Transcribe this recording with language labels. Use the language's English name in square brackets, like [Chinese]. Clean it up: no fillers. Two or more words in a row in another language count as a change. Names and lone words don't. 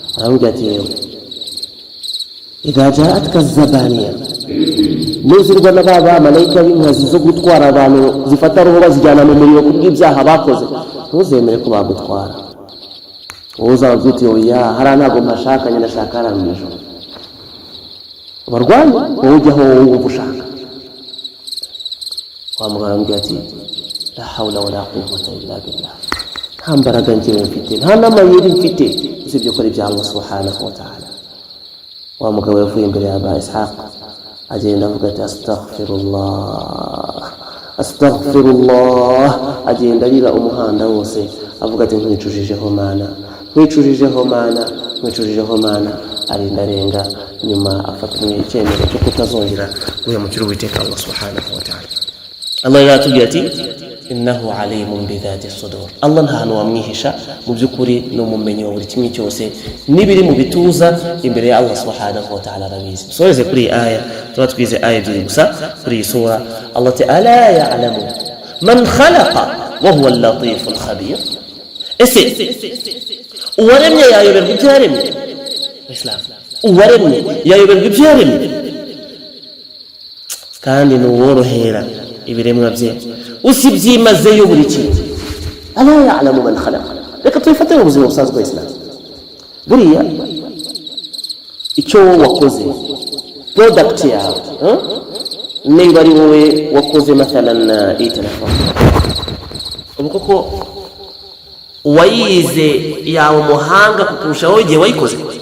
[Kinyarwanda] arambwira ati yewe [Arabic] إذا جاءتك الزبانية [Kinyarwanda] nuzirwa n'aba malayika b'inkazi zo gutwara abantu zifata roho bazijyana mu muriro kubw'ibyaha bakoze ntuzemere ko bagutwara wowe uzavuga uti oya hariya ntabwo mpashaka nyine ndashaka hariya mu ijuru barwanye wowe ujyaho wowe wumva ushaka wa mugabo arambwira ati [Arabic] لا حول ولا قوة إلا بالله [Kinyarwanda] nta mbaraga njyewe mfite nta n'amayeri mfite usibye gukora ibya Allah [Arabic] سبحانه وتعالى [Kinyarwanda] wa mugabo yavuye imbere ya ba Ishaq agenda avuga ati astaghfirullah agenda arira umuhanda wose avuga ati nkwicujijeho mana arinda arenga nyuma afata icyemezo cyo kutazongera guhemukira Uwiteka Allah [Arabic] سبحانه وتعالى. [Kinyarwanda] Allah yatubwiye ati [Arabic] إنه عليم بذات الصدور. [Kinyarwanda] Allah nta hantu wamwihisha, mu by'ukuri ni umumenyi wa buri kimwe cyose n'ibiri mu bituza imbere ya Allah [Arabic] سبحانه وتعالى [Kinyarwanda] arabizi. Soreze kuri iyi aya, tuba twize aya ebyiri gusa kuri iyi sura. [Arabic] الله تعالى يعلم من خلق وهو اللطيف الخبير. [Kinyarwanda] Ese uwaremye yayoberwa ibyo yaremye? Islam uwaremye yayoberwa ibyo yaremye kandi ni uworohera ibiremwa bye usibyimazeyo buri kintu. [Arabic] ألا يعلم من خلق. [Kinyarwanda] Reka tuyifate mu buzima busanzwe bwa Islam. Buriya icyo wakoze product yawe niba ari wowe wakoze mathalan iyi telefone, ubu koko wayize yawe umuhanga kukurusha wowe igihe wayikoze?